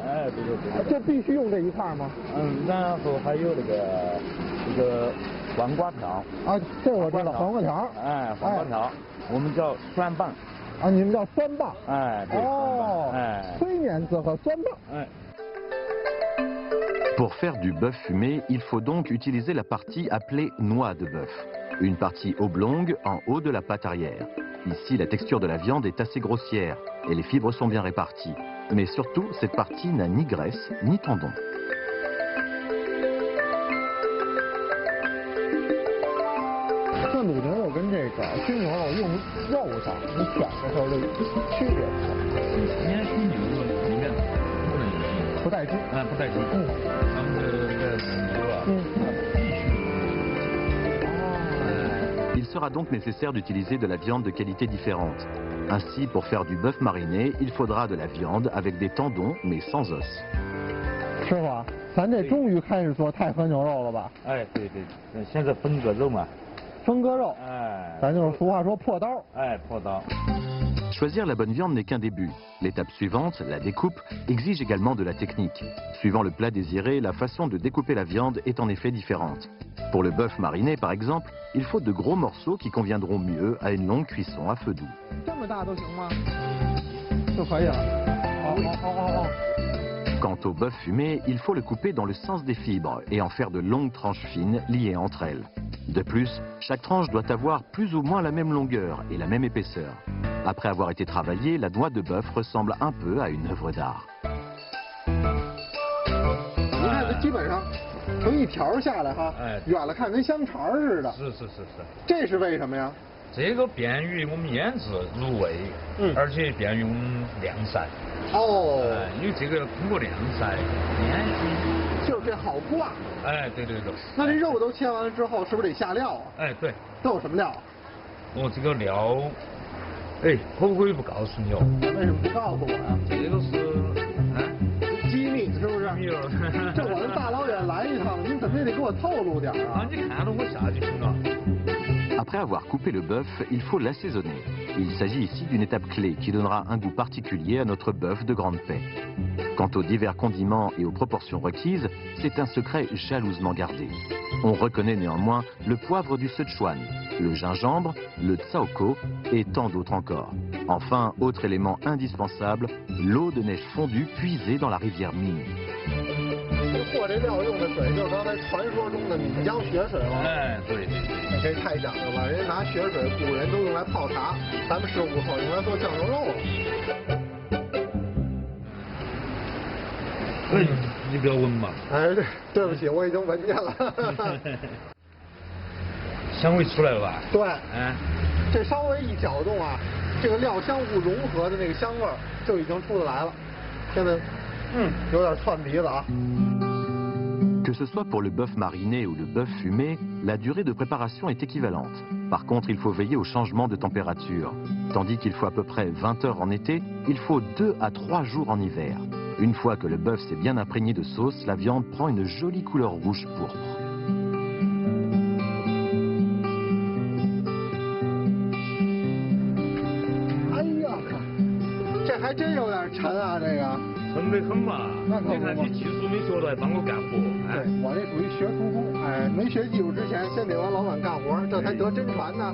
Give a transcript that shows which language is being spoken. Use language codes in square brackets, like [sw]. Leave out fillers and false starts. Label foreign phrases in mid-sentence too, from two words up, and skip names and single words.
[zh] 哎，对。就必须用这一块吗？然后还有这个黄瓜条。啊，这我知道，黄瓜条。哎，黄瓜条，我们叫酸棒。啊，你们叫酸棒。哎，对。哦。哎。腿面子和酸棒。哎。 [fr] Pour faire du bœuf fumé, il faut donc utiliser la partie appelée noix de bœuf. Une partie oblongue en haut de la patte arrière. Ici, la texture de la viande est assez grossière et les fibres sont bien réparties. Mais surtout, cette partie n'a ni graisse ni tendon. [zh] 那卤牛肉跟这个熏牛肉用肉上，你选的时候这区别是什么？烟熏牛肉里面不能有筋，不带筋。不带筋。咱们这牛啊，必须。 [fr] Il sera donc nécessaire d'utiliser de la viande de qualité différente. Ainsi, pour faire du bœuf mariné, il faudra de la viande avec des tendons mais sans os. [zh] 师傅啊，咱这终于开始做太和牛肉了吧？哎，对，现在分个肉嘛。分割肉，哎，咱就是俗话说破刀。哎，破刀。 [fr] Choisir la bonne viande n'est qu'un début. L'étape suivante, la découpe, exige également de la technique. Suivant le plat désiré, la façon de découper la viande est en effet différente. Pour le bœuf mariné, par exemple, il faut de gros morceaux qui conviendront mieux à une longue cuisson à feu doux. Quant au bœuf fumé, il faut le couper dans le sens des fibres et en faire de longues tranches fines liées entre elles. De plus, chaque tranche doit avoir plus ou moins la même longueur et la même épaisseur. Après avoir été travaillée, la noix de bœuf ressemble un peu à une œuvre d'art. [zh] 你看，这基本上成一条下来哈，远了看跟香肠似的。是。这是为什么呀？这个便于我们腌制入味，而且便于我们晾晒。哦，因为这个通过晾晒、烟熏，就是这好挂。哎，对。那这肉都切完了之后，是不是得下料啊？哎，对。都有什么料？哦，这个料，哎，可不可以不告诉你哦？为什么不告诉我呀？这个是，机密是不是？秘了。这我们大老远来一趟，您怎么也得给我透露点啊？你看着我下就行了。 [fr] Après avoir coupé le bœuf, il faut l'assaisonner. Il s'agit ici d'une étape clé qui donnera un goût particulier à notre bœuf de grande paix. Quant aux divers condiments et aux proportions requises, c'est un secret jalousement gardé. On reconnaît néanmoins le poivre du Sichuan, le gingembre, le tsaoko et tant d'autres encore. Enfin, autre élément indispensable, l'eau de neige fondue puisée dans la rivière Ming. [zh] 和这料用的水就是刚才传说中的岷江雪水吗？哎，对。这太讲究了，人家拿雪水，古人都用来泡茶，咱们是误说用来做酱牛肉了。你不要闻嘛。哎，对不起，我已经闻见了。香味出来了吧？对。这稍微一搅动啊，这个料相互融合的那个香味就已经出得来了。现在，有点窜鼻子啊。 [fr] Que ce soit pour le bœuf mariné ou le bœuf fumé, la durée de préparation est équivalente. Par contre, il faut veiller au changement de température. Tandis qu'il faut à peu près 20 heures en été, il faut 2 à 3 jours en hiver. Une fois que le bœuf s'est bien imprégné de sauce, la viande prend une jolie couleur rouge pourpre. [zh] 哎呀，这还真有点沉啊，这个。沉得很嘛，你看你技术没学到，还帮我干活。对，我这属于学徒工，哎，没学技术之前，先得往老板干活，这才得真传呢。